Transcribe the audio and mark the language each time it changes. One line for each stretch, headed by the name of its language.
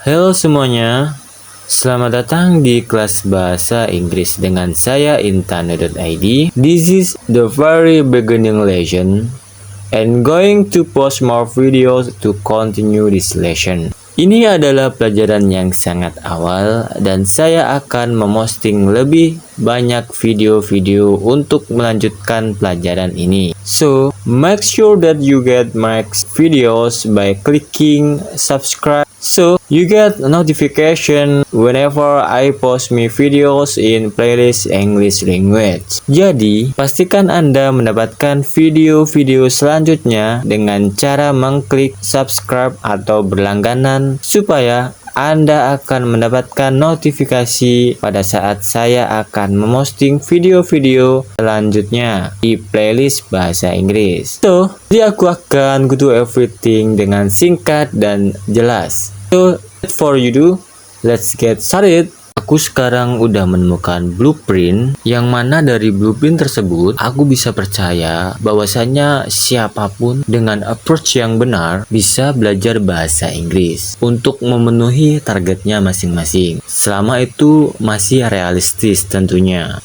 Indonesian: Halo semuanya, selamat datang di kelas bahasa Inggris dengan saya Intano.id.
English: This is the very beginning lesson and going to post more videos to continue this lesson.
Indonesian: Ini adalah pelajaran yang sangat awal dan saya akan memosting lebih banyak video-video untuk melanjutkan pelajaran ini.
English: So, make sure that you get my videos by clicking subscribe so you get a notification whenever I post my videos in playlist English language.
Indonesian: Jadi, pastikan Anda mendapatkan video-video selanjutnya dengan cara mengklik subscribe atau berlangganan supaya Anda akan mendapatkan notifikasi pada saat saya akan memosting video-video selanjutnya di playlist bahasa Inggris. So, jadi aku akan
English: go to everything
Indonesian: dengan singkat dan jelas.
English: So, for you do, let's get started.
Indonesian: Aku sekarang udah menemukan blueprint yang mana dari blueprint tersebut aku bisa percaya bahwasanya siapapun dengan approach yang benar bisa belajar bahasa Inggris untuk memenuhi targetnya masing-masing. Selama itu masih realistis tentunya.